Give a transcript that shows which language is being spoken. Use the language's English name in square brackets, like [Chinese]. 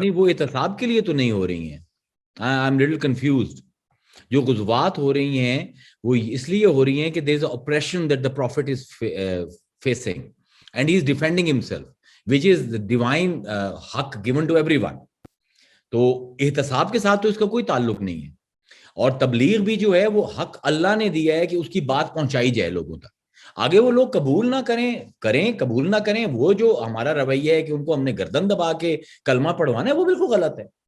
[Urdu] نہیں, وہ احتساب کے لیے تو نہیں ہو رہی ہیں. [English] I am little confused. [Urdu] جو غزوات ہو رہی ہیں وہ اس لیے ہو رہی ہیں کہ [English] there is an oppression that the prophet is facing and he is defending himself, which is the divine haq given to everyone. [Urdu] تو احتساب کے ساتھ تو اس کا کوئی تعلق نہیں ہے. اور تبلیغ بھی جو ہے وہ حق اللہ نے دیا ہے کہ اس کی بات پہنچائی جائے لوگوں تک. آگے وہ لوگ قبول نہ کریں قبول نہ کریں, وہ جو ہمارا رویہ ہے کہ ان کو ہم نے گردن دبا کے کلمہ پڑھوانا ہے, وہ بالکل غلط ہے.